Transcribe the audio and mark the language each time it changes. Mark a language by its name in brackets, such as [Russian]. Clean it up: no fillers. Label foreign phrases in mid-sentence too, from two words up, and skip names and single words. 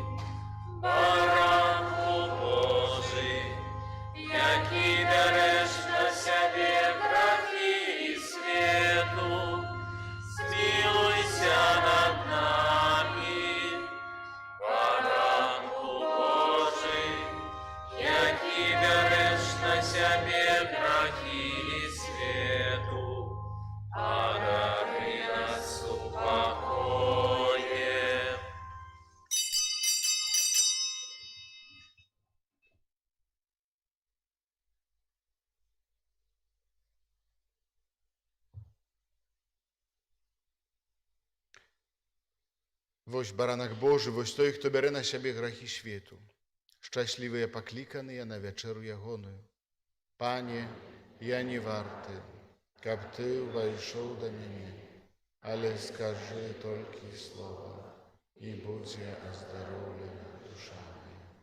[Ukrainian] Баранку Божий, який береш на себе грахи свету, змилуйся над нами. Баранку Божий, який береш на себе грахи свету, одари нас упокоем. [Belarusian] Вось баранак Божы, вось той, хто бярэ на сябе грахі свету. Шчаслівыя пакліканыя на вячэру ягоную. Пане, я не варты, каб Ты ўвайшоў да мяне, але скажы толькі слова, і будзе аздароўлена душа моя.